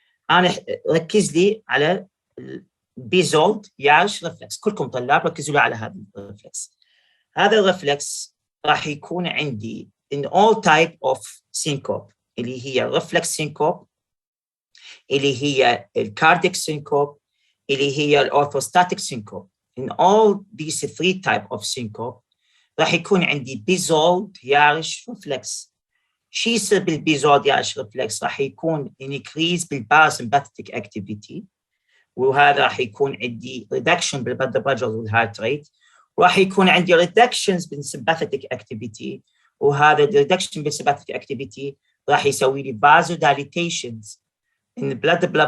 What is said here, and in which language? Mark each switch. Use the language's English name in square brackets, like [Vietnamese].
[Arabic] أنا ركز لي على البيزولد يارش ريفلكس، كلكم طلاب ركزوا لي على هذا الريفلكس. هذا الريفلكس راح يكون عندي [English] in all type of syncope، [Arabic] اللي هي reflex syncope، اللي هي الكارديك syncope، اللي هي الأورثوستاتيك syncope. [English] In all these three type of syncope [Arabic] راح يكون عندي [English] Bezold Jarisch reflex. [Arabic] شو يصير بالبيزولد يارش ريفلكس؟ راح يكون increase بالباراسمباثيك activity، وهذا راح يكون عندي reduction بالبلد بريشر والهارت ريت، وراح يكون عندي reductions بالsympathetic activity، وهذا reduction بالsympathetic activity راح يسوي لي [English] vasodilatations in the blood